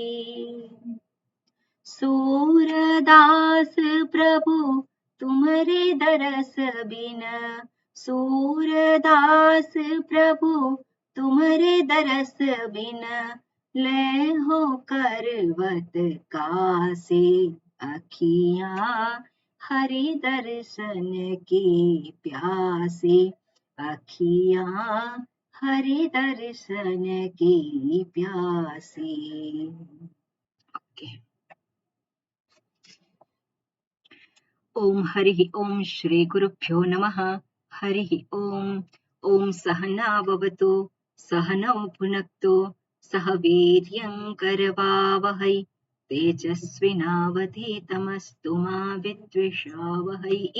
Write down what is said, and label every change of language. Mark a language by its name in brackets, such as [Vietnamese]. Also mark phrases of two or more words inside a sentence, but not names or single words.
[Braj] सूरदास प्रभु तुम्हारे दरस बिन, सूरदास प्रभु तुम्हारे दरस बिन, ले हो करवत कासे। अखियाँ हरि दर्शन की प्यासे, अखियाँ हरि दर्शन की प्यासे। [Sanskrit] ओम हरि ओम श्री गुरुभ्यो नमः। हरि ओम। ओम सहना भवतु सहनौ भुनक्तु सह वीर्यं करवावहै तेजस्विनावधीतमस्तु मा विद्विषावहै।